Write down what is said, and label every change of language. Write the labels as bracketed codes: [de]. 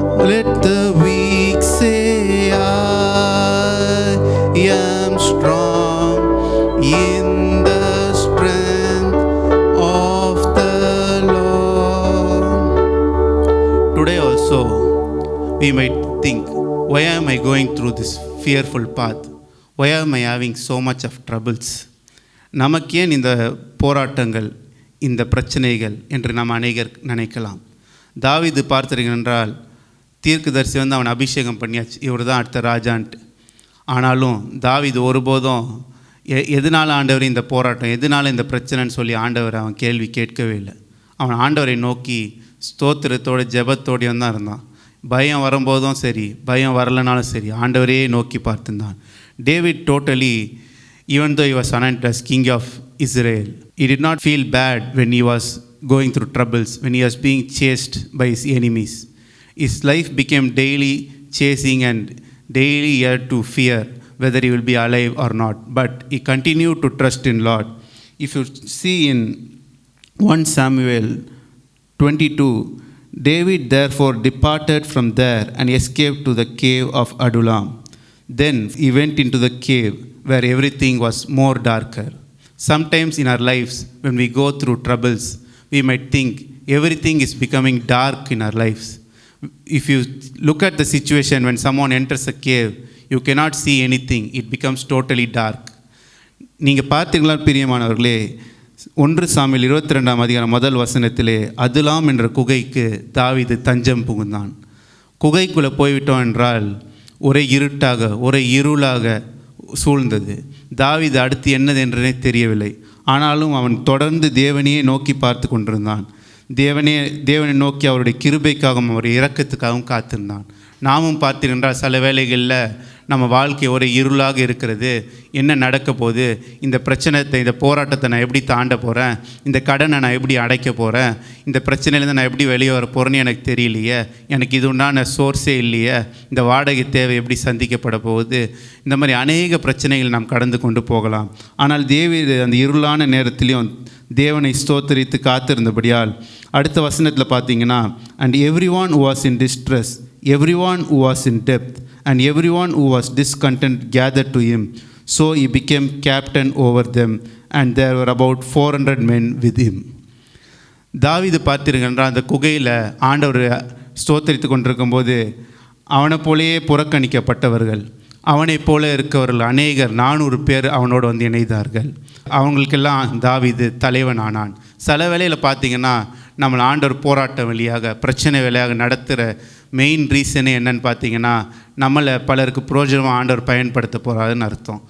[en] Let the weak say I am strong in the strength of the Lord. Today also we might think, why am I going through this fearful path? Why am I having so much of troubles? [ta] நமக்கு ஏன் இந்த போராட்டங்கள், இந்த பிரச்சனைகள் என்று நாம் அநேகர் நினைக்கலாம். தாவீது பார்த்தீர்கள் என்றால் தீர்க்கதரிசி அவன் அபிஷேகம் பண்ணியாச்சு, இவர் தான் அடுத்த ராஜான்ட்டு. ஆனாலும் தாவீது ஒருபோதும் எதனால் ஆண்டவர் இந்த போராட்டம், எதனால் இந்த பிரச்சனைன்னு சொல்லி ஆண்டவர் அவன் கேள்வி கேட்கவே இல்லை. அவன் ஆண்டவரை நோக்கி ஸ்தோத்திரத்தோடு ஜெபத்தோடையும் தான் இருந்தான். பயம் வரும்போதும் சரி, பயம் வரலனாலும் சரி, ஆண்டவரையே நோக்கி பார்த்துருந்தான். [en] David totally, even though he was anointed as king of Israel, he did not feel bad when he was going through troubles, when he was being chased by his enemies. His life became daily chasing and daily he had to fear whether he will be alive or not. But he continued to trust in Lord. If you see in 1 Samuel 22, David therefore departed from there and escaped to the cave of Adullam. Then he went into the cave where everything was more darker. Sometimes in our lives, when we go through troubles, we might think everything is becoming dark in our lives. If you look at the situation when someone enters a cave, you cannot see anything. It becomes totally dark. [ta] நீங்கள் பார்த்தீங்களா பிரியமானவர்களே, 1 Samuel 22 அதிகாரம் முதல் வசனத்திலே அதுலாம் என்ற குகைக்கு தாவீது தஞ்சம் புகுந்தான். குகைக்குள்ளே போய்விட்டோம் என்றால் ஒரே இருட்டாக ஒரே இருளாக சூழ்ந்தது. தாவீது அடுத்து என்னது என்றே தெரியவில்லை. ஆனாலும் அவன் தொடர்ந்து தேவனையே நோக்கி பார்த்து கொண்டிருந்தான். தேவனை நோக்கி அவருடைய கிருபைக்காகவும் அவருடைய இரக்கத்துக்காகவும் காத்திருந்தான். நாமும் பார்த்தீர்கள் சில வேளைகளில் நம்ம வாழ்க்கை ஒரு இருளாக இருக்கிறது. என்ன நடக்க போகுது, இந்த பிரச்சனைத்தை இந்த போராட்டத்தை நான் எப்படி தாண்ட போகிறேன், இந்த கடனை நான் எப்படி அடைக்க போகிறேன், இந்த பிரச்சனையிலேருந்து நான் எப்படி வெளியே வர போகிறேன்னு எனக்கு தெரியலையே, எனக்கு இது உண்டான சோர்ஸே இல்லையே, இந்த வாடகை தேவை எப்படி சந்திக்கப்பட போகுது, இந்த மாதிரி அநேக பிரச்சனைகள் நாம் கடந்து கொண்டு போகலாம். ஆனால் தேவீது அந்த இருளான நேரத்திலையும் தேவனை ஸ்தோத்தரித்து காத்திருந்தபடியால் அடுத்த வசனத்தில் பார்த்தீங்கன்னா, [en] And every one who was in distress, everyone who was in depth, and everyone who was discontent gathered to him. So he became captain over them, and there were about 400 men with him. [ta] தாவீது பார்த்தீர்கள் அந்த குகையில் ஆண்டவர் ஸ்தோத்தரித்து கொண்டிருக்கும் போது அவனை போலேயே புறக்கணிக்கப்பட்டவர்கள், அவனை போல இருக்கவர்கள் அநேகர் 400 பேர் அவனோடு வந்து இணைந்தார்கள். அவங்களுக்கெல்லாம் தாவீது தலைவன் ஆனான். சில வேளையில் பார்த்தீங்கன்னா நம்மளை ஆண்டவர் போராட்டம் வழியாக பிரச்சனை வழியாக நடத்துகிற மெயின் ரீசனே என்னன்னு பார்த்தீங்கன்னா, நம்மளை பலருக்கு புரோஜனமாக ஆண்டவர் பயன்படுத்த போகிறாருன்னு அர்த்தம்.